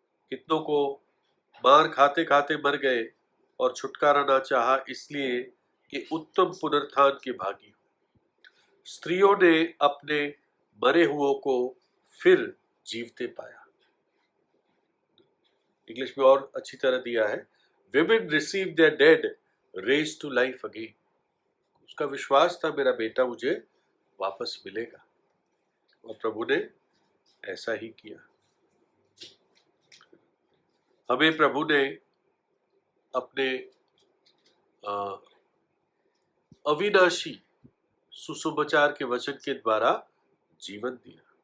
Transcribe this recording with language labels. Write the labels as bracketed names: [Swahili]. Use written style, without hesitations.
[Hindi] कितनों को मार खाते खाते मर गए और छुटकारा ना चाहा, इसलिए कि उत्तम पुनरुत्थान के भागी हो। स्त्रियों ने अपने मरे हुओं को फिर जीवते पाया। इंग्लिश में और अच्छी तरह दिया है, [English] women received their dead raised to life again। [Hindi] उसका विश्वास था, मेरा बेटा मुझे वापस मिलेगा, और प्रभु ने ऐसा ही किया। हमें प्रभु ने अपने अविनाशी सुसमाचार के वचन के द्वारा जीवन दिया।